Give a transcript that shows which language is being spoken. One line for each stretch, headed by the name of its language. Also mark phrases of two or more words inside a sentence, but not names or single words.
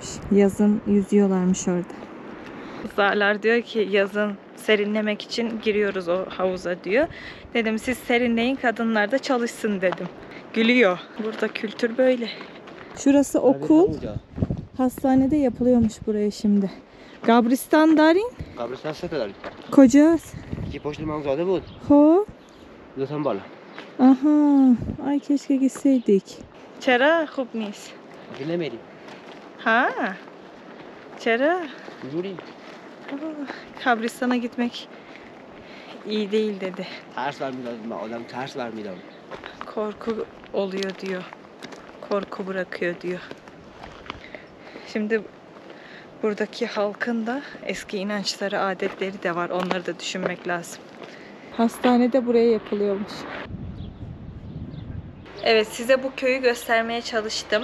Turkish: Yazın yüzüyorlarmış orada. Kızlarlar diyor ki yazın serinlemek için giriyoruz o havuza diyor. Dedim siz serinleyin kadınlar da çalışsın dedim. Gülüyor. Burada kültür böyle. Şurası okul. Hastanede yapılıyormuş buraya şimdi.
Persian: قبرستان دارین. قبرستان سه تا داریم
Turkish: Koca.
Persian: یکی پشت امامزاده بود Ho. دو تا بالا
Turkish: Aha. Ay keşke gitseydik.
Persian: چرا خوب نیست. دیگه نمیریم Ha. Çera. جوری
Turkish: Kabristan'a gitmek iyi değil dedi.
Persian: ترس برمیداد آدم ترس برمیداد
Turkish: Korku oluyor diyor. Korku bırakıyor diyor. Şimdi buradaki halkın da eski inançları, adetleri de var. Onları da düşünmek lazım. Hastanede buraya yapılıyormuş. Evet, size bu köyü göstermeye çalıştım.